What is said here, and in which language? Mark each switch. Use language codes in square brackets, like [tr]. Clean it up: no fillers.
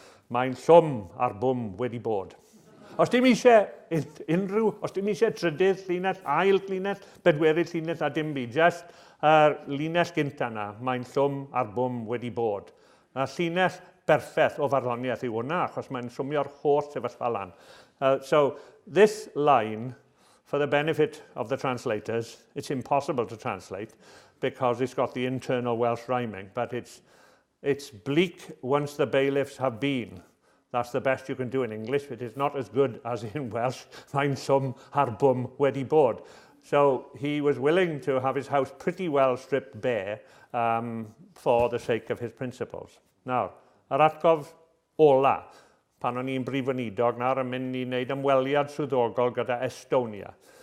[cy] Mae'n llwm a'r bwm wedi bod. Os dim eisiau os dim eisiau trydydd llinell, ail llinell, bedwerydd llinell a dim byd, just llinell gynta na, mae'n llwm a'r bwm wedi bod. A llinell berffaith o farddoniaeth yw hwnna, achos mae'n llwmio'r holl sefyllfa lan. [en] So this line, for the benefit of the translators, it's impossible to translate because it's got the internal Welsh rhyming, but it's bleak once the bailiffs have been. That's the best you can do in English. It is not as good as in Welsh. [cy] Mae'n llwm a'r bwm wedi bod. [en] So he was willing to have his house pretty well stripped bare for the sake of his principles. [cy] Now, yr atgof ola, pan o'n i'n brifynidog nawr yn mynd i wneud ymweliad swyddogol gyda Estonia.